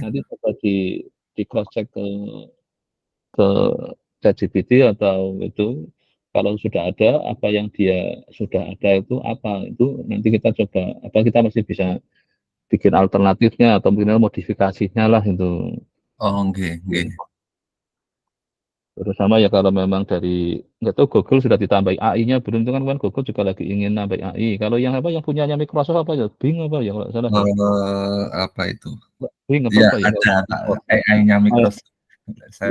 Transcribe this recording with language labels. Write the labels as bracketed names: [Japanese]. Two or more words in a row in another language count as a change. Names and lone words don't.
[Indonesian] nanti coba di [English] cross check [Indonesian] ke ChatGPT atau itu, kalau sudah ada, apa yang dia sudah ada itu apa, itu nanti kita coba, apa kita masih bisa bikin alternatifnya atau minimal modifikasinya lah itu. [Javanese] Oh, nggih, nggih. [Indonesian] Terutama ya kalau memang dari nggak tahu Google sudah ditambahi AI-nya belum, itu kan Google juga lagi ingin nambah AI. Kalau yang apa, yang punyanya Microsoft apa ya, Bing apa ya kalau nggak salah ya? Apa itu? Bing apa Iya, apa ya? ada, Pak, AI-nya Microsoft. Saya